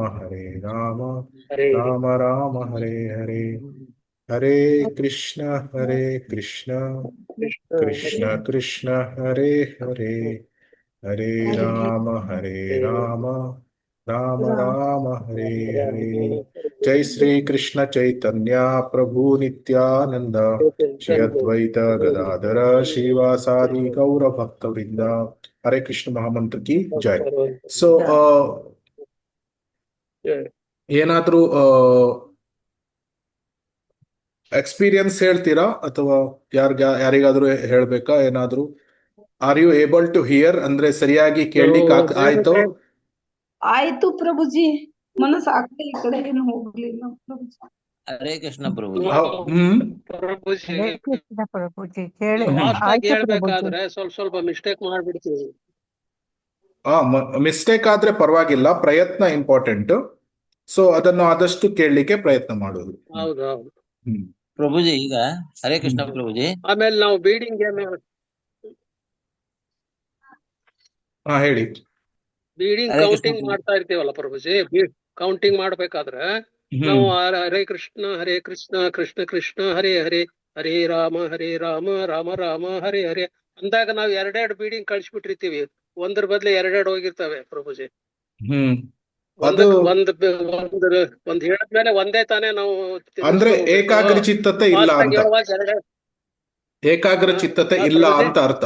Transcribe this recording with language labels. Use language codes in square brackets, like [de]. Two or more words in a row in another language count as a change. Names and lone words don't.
[sa] ಹರೇ ರಾಮ ರಾಮ ಹರೇ ಹರೇ, ಹರೇ ಕೃಷ್ಣ ಕೃಷ್ಣ ಕೃಷ್ಣ ಕೃಷ್ಣ ಹರೇ ಹರೇ, ಹರೇ ರಾಮ ರಾಮ ರಾಮ ಹರೇ ಹರೇ. ಜೈ ಶ್ರೀ ಕೃಷ್ಣ ಚೈತನ್ಯ ಪ್ರಭು ನಿತ್ಯಾನಂದ, ಶ್ರೀ ಅದ್ವೈತ ಗದಾಧರ ಶ್ರೀವಾಸಾದಿ ಗೌರ ಭಕ್ತವೃಂದ. [hi] ಹರೇ ಕೃಷ್ಣ ಮಹಾಮಂತ್ರ ಕಿ ಜೈ. [kn] ಸೊ ಏನಾದ್ರೂ ಎಕ್ಸ್ಪೀರಿಯನ್ಸ್ ಹೇಳ್ತೀರಾ ಅಥವಾ ಯಾರಿಗಾದ್ರೂ ಹೇಳ್ಬೇಕಾ ಏನಾದ್ರೂ? [en] are you able to hear [kn] ಅಂದ್ರೆ ಸರಿಯಾಗಿ ಕೇಳಲಿಕ್ಕೆ ಆಯ್ತು? ಆಯ್ತು ಪ್ರಭುಜಿ, ಮನಸ್ಸು ಆ ಕಡೆ ಈ ಕಡೆ ಏನು ಹೋಗ್ಲಿಲ್ಲ ಪ್ರಭುಜಿ. ಹರೇ ಕೃಷ್ಣ ಪ್ರಭುಜಿ. ಪ್ರಭುಜಿ ಹರೇ ಕೃಷ್ಣ ಪ್ರಭುಜಿ ಕೇಳಿ ಫಾಸ್ಟ್ ಆಗಿ ಆಯ್ತು ಪ್ರಭುಜಿ. ಹೇಳ್ಬೇಕಾದ್ರೆ ಸ್ವಲ್ಪ ಮಿಸ್ಟೇಕ್ ಮಾಡ್ಬಿಡ್ತೀವಿ. ಮಿಸ್ಟೇಕ್ ಆದ್ರೆ ಪರವಾಗಿಲ್ಲ, ಪ್ರಯತ್ನ ಇಂಪಾರ್ಟೆಂಟ್. ಸೊ ಅದನ್ನು ಆದಷ್ಟು ಕೇಳಲಿಕ್ಕೆ ಪ್ರಯತ್ನ ಮಾಡೋದು. ಹೌದು. ಪ್ರಭುಜಿ ಈಗ ಹರೇ ಕೃಷ್ಣ ಪ್ರಭುಜಿ. ಆಮೇಲೆ ನಾವು ಬೀಡಿಂಗ್ ಹೇಳಿ. ಬೀಡಿಂಗ್ ಹರೇ ಕೃಷ್ಣ ಕೌಂಟಿಂಗ್ ಮಾಡ್ತಾ ಇರ್ತೀವಲ್ಲ ಪ್ರಭುಜಿ, ಕೌಂಟಿಂಗ್ ಮಾಡ್ಬೇಕಾದ್ರೆ ನಾವು [sa] ಹರೇ ಕೃಷ್ಣ ಕೃಷ್ಣ ಕೃಷ್ಣ ಹರೇ ಹರೇ, ಹರೇ ರಾಮ ರಾಮ ರಾಮ ಹರೇ ಹರೇ [kn] ಅಂದಾಗ ನಾವು ಎರಡೆರಡು ಬೀಡಿಂಗ್ ಕಳ್ಸಿಬಿಟ್ಟಿರ್ತೀವಿ. ಒಂದ್ರ ಬದ್ಲು ಎರಡೆರಡು ಹೋಗಿರ್ತವೆ ಪ್ರಭುಜಿ. ಅದು ಒಂದ್ ಹೇಳಿದ್ಮೇಲೆ ಒಂದೇ ತಾನೇ ನಾವು ಅಂದ್ರೆ ಏಕಾಗ್ರ ಚಿತ್ತತೆ ಇಲ್ಲ ಅಂತ, ಏಕಾಗ್ರ ಚಿತ್ತತೆ ಇಲ್ಲ ಅಂತ ಅರ್ಥ.